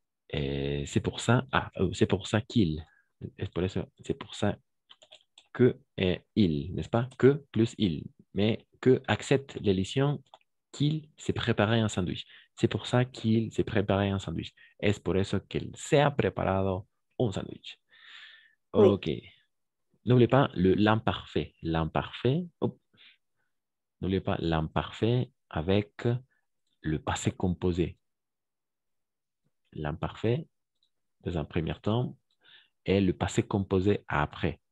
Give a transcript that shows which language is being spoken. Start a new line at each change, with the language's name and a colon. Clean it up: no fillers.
French: C'est pour ça, c'est pour ça qu'il. C'est pour ça que il, n'est-ce pas? Que plus il. Mais que accepte l'élision qu'il s'est préparé un sandwich. C'est pour ça qu'il s'est préparé un sandwich.
Spanish: Es por eso que él se ha preparado un sandwich.
French: Oui. OK. N'oubliez pas l'imparfait. L'imparfait. N'oubliez pas l'imparfait avec le passé composé. L'imparfait, dans un premier temps, est le passé composé après.